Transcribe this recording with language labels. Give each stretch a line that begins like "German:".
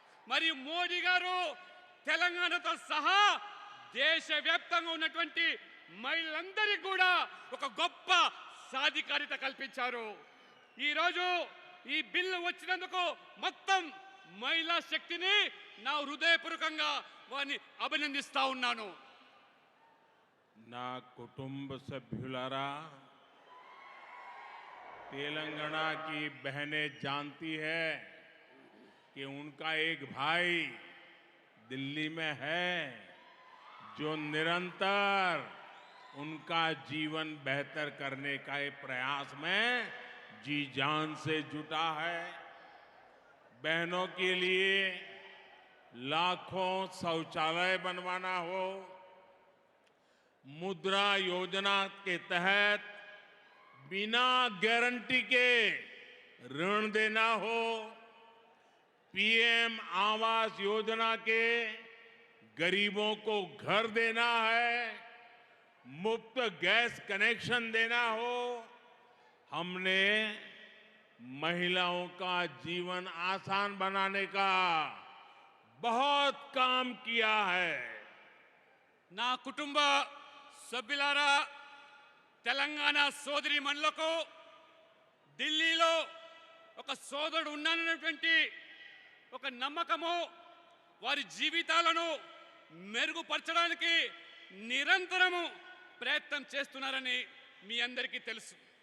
Telugu: మరియు మోడీ గారు తెలంగాణతో సహా దేశవ్యాప్తంగా ఉన్నటువంటి మహిళలందరికీ కూడా ఒక గొప్ప సాధికారిత కల్పించారు. ఈరోజు ఈ బిల్లు వచ్చినందుకు మొత్తం మహిళా శక్తిని నా హృదయపూర్వకంగా వారిని అభినందిస్తా ఉన్నాను. నా कुटुंब सभ्युलारा,
Hindi: तेलंगाना की बहनें जानती है कि उनका एक भाई दिल्ली में है जो निरंतर उनका जीवन बेहतर करने का एक प्रयास में जी जान से जुटा है। बहनों के लिए लाखों शौचालय बनवाना हो, मुद्रा योजना के तहत बिना गारंटी के ऋण देना हो, पीएम आवास योजना के गरीबों को घर देना है, मुफ्त गैस कनेक्शन देना हो, हमने महिलाओं का जीवन आसान बनाने का बहुत काम किया है।
Telugu: నా కుటుంబ సభ్యులారా, తెలంగాణ సోదరి మనులకు ఢిల్లీలో ఒక సోదరుడు ఉన్నానన్నటువంటి ఒక నమ్మకము, వారి జీవితాలను మెరుగుపరచడానికి నిరంతరము ప్రయత్నం చేస్తున్నారని మీ అందరికీ తెలుసు.